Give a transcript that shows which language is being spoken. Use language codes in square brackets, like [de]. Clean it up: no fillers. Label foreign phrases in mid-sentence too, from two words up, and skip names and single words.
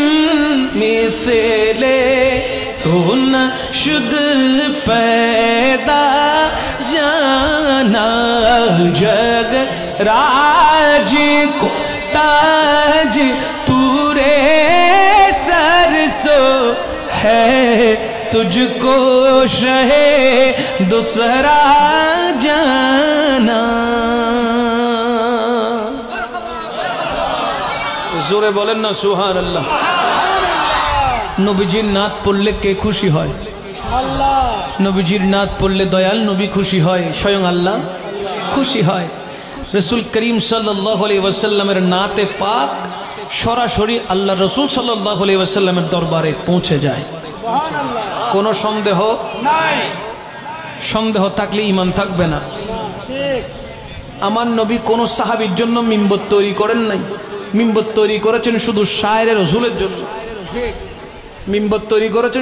[ur] مثل تو نہ شد پیدا جانا جگ راج کو تاج تورے سر سو ہے تجھ کو شہ دوسرا جانا [bn] জোরে বলেন না সুবহানাল্লাহ নবীজির নাত পড়লে কে খুশি হয় আল্লাহ নবীজির নাত পড়লে দয়াল নবী খুশি হয় স্বয়ং আল্লাহ খুশি হয় রাসূল করিম [ar] صلى الله عليه وسلم [bn] নাতে পাক সরাসরি আল্লাহ রাসূল [ar] صلى الله عليه وسلم [bn] দরবারে পৌঁছে যায় সুবহানাল্লাহ কোনো সন্দেহ নাই সন্দেহ থাকলে ঈমান থাকবে না ঠিক আমার নবী কোন সাহাবীর জন্য মিম্বর তৈরি করেন নাই মিম্বর তৈরি করেছেন শুধু শায়ের রাসূলের জন্য ঠিক মিম্বর তৈরি করেছেন